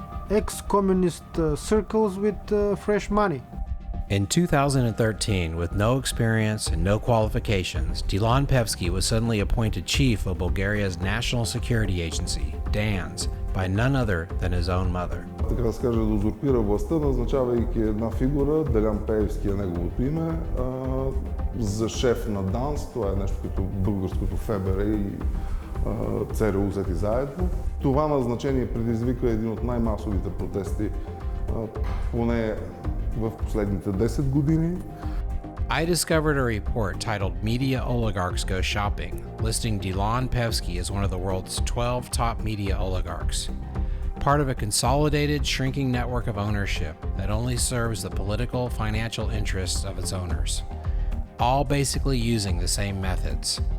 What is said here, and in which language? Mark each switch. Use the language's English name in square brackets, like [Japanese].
[English] ex-communist circles with fresh money. In 2013, with no experience and no qualifications, Dilan Pevsky was suddenly appointed chief of Bulgaria's National Security Agency, DANS, by none other than his own mother. [Bulgarian] Така да се каже, да узурпира властта, назначавайки една фигура, Делян Пеевски е неговото име, за шеф на ДАНС. Това е нещо като българското ФБР и ЦРУ взети заедно. Това назначение предизвика един от най-масовите протести, поне в последните 10 години. [English] I discovered a report titled Media Oligarchs Go Shopping, listing Dilan Pevsky as one of the world's 12 top media oligarchs, part of a consolidated, shrinking network of ownership that only serves the political, financial interests of its owners, all basically using the same methods.